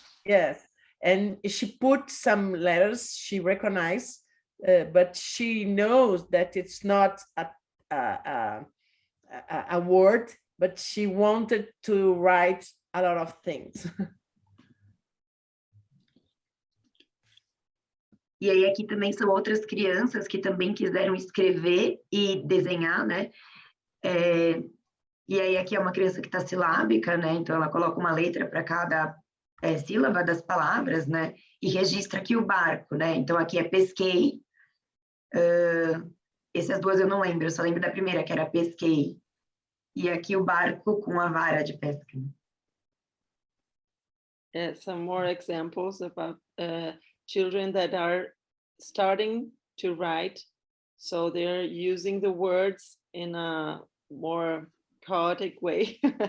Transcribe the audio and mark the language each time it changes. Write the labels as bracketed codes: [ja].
[en] Yes, and she put some letters she recognized, but she knows that it's not a word, but she wanted to write a lot of things. [pt] E aí aqui também são outras crianças que também quiseram escrever e desenhar, né? E aí aqui é uma criança que está silábica, né? Então ela coloca uma letra para cada sílaba das palavras, né? E registra aqui o barco, né? Então, aqui é pesquei. Essas duas eu não lembro, eu só lembro da primeira, que era pesquei. E aqui o barco com a vara de pesca. [en] Some more examples about children that are starting to write. So they're using the words in a more chaotic way.